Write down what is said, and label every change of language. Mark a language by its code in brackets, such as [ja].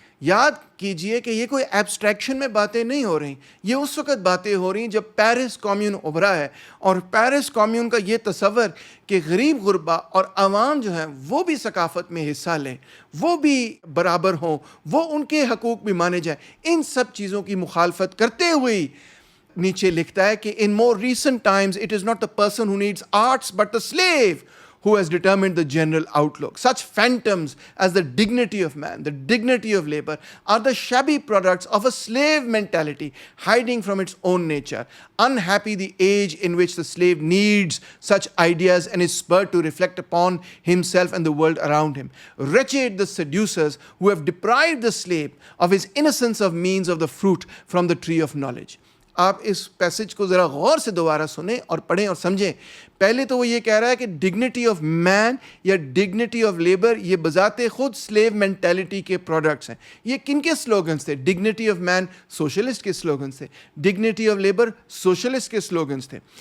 [ur] یاد کیجئے کہ یہ کوئی ایبسٹریکشن میں باتیں نہیں ہو رہی, یہ اس وقت باتیں ہو رہی ہیں جب پیرس کمیون ابھرا ہے, اور پیرس کمیون کا یہ تصور کہ غریب غربا اور عوام جو ہیں وہ بھی ثقافت میں حصہ لیں, وہ بھی برابر ہوں, وہ ان کے حقوق بھی مانے جائیں, ان سب چیزوں کی مخالفت کرتے ہوئے نیچے لکھتا ہے کہ [en] in more recent times it is not the person who needs arts but the slave who has determined the general outlook. Such phantoms as the dignity of man, the dignity of labor, are the shabby products of a slave mentality hiding from its own nature. Unhappy the age in which the slave needs such ideas and is spurred to reflect upon himself and the world around him. Wretched the seducers who have deprived the slave of his innocence of means of the fruit from the tree of knowledge. [ur] آپ اس passage کو ذرا غور سے دوبارہ سنیں اور پڑھیں اور سمجھیں. پہلے تو وہ یہ کہہ رہا ہے کہ ڈگنیٹی آف مین یا ڈگنیٹی آف لیبر یہ بذات خود سلیو مینٹیلٹی کے پروڈکٹس ہیں. یہ کن کے سلوگنس تھے؟ ڈگنیٹی آف مین سوشلسٹ کے سلوگنس تھے, ڈگنیٹی آف لیبر سوشلسٹ کے سلوگنس تھے.